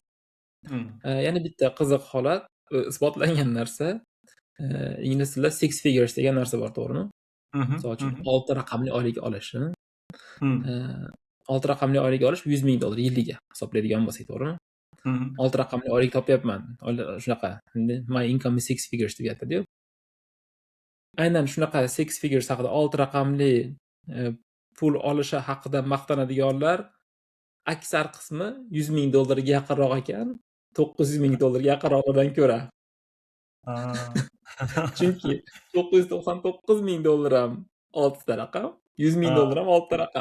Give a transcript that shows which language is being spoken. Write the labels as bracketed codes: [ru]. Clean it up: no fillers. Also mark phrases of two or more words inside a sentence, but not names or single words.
[uz] Yana bitta qiziq holat, isbotlangan narsa, ingliz tilida [en] six figures [uz] degan narsa bor, to'g'rimi? Misol uchun 6 raqamli oylik olish. 6 raqamli oylik olish $100,000 yiliga hisoblaydigan bo'lsak, to'g'rimi? 6 raqamli oylik topyapman. Shunaqa. [en] My income is six figures [uz] deb aytadi-yu. Aynan shunaqa [en] six figures [uz] haqida 6 raqamli pul olishi haqida maqtanadiganlar aksar qismi $100,000 ga yaqinroq ekan, $900,000 ga yaqinroqdan ko'ra. Chunki $999,000 ham 6 ta raqam, $100,000 ham 6 ta raqam.